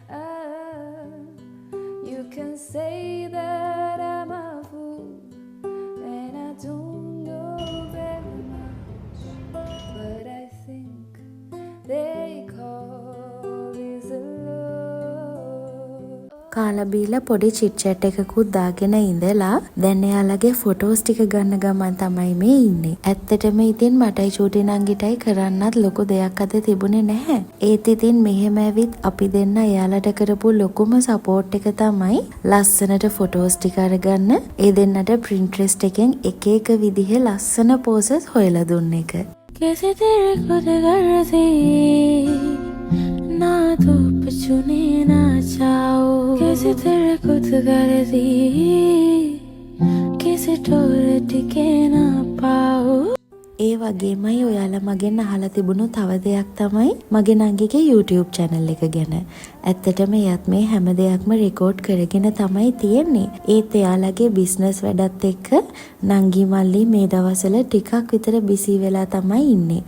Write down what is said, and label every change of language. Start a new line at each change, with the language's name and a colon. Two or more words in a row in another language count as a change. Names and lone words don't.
English: You can say that I'm a fool, and I don't know very much, but I think they call this love.
Sinhala: කාලා බීලා පොඩි
English: chit chat
Sinhala: එකකුත් දාගෙන ඉඳලා දැන් එයාලගේ ෆොටෝස් ටික ගන්න ගමන් තමයි මේ ඉන්නේ. ඇත්තටම ඉතින් මටයි චූටි නංගිටයි කරන්නත් ලොකු දෙයක් අද තිබුණේ නැහැ. ඒත් ඉතින් මෙහෙම ඇවිත් අපි දෙන්න එයාලට කරපු ලොකුම සපෝට් එක තමයි ලස්සනට ෆොටෝස් ටික අරගන්න ඒ දෙන්නට Pinterest එකෙන් එක එක විදිහේ ලස්සන පෝසස් හොයලා දුන්න එක.
Hindi: कैसे तेरे को करती ना धूप चुने ना छाओ, कैसे तेरे को करती किसी टोर टिके ना पाओ.
Sinhala: ඒ වගේමයි ඔයාලා මගෙන් අහලා තිබුණු තව දෙයක් තමයි මගේ නංගිගේ YouTube channel එක ගැන. ඇත්තටම එයත් මේ හැම දෙයක්ම රෙකෝඩ් කරගෙන තමයි තියෙන්නේ. ඒත් එයාලගේ බිස්නස් වැඩත් එක්ක නංගි මල්ලි මේ දවස්වල ටිකක් විතර බිසි වෙලා තමයි ඉන්නේ.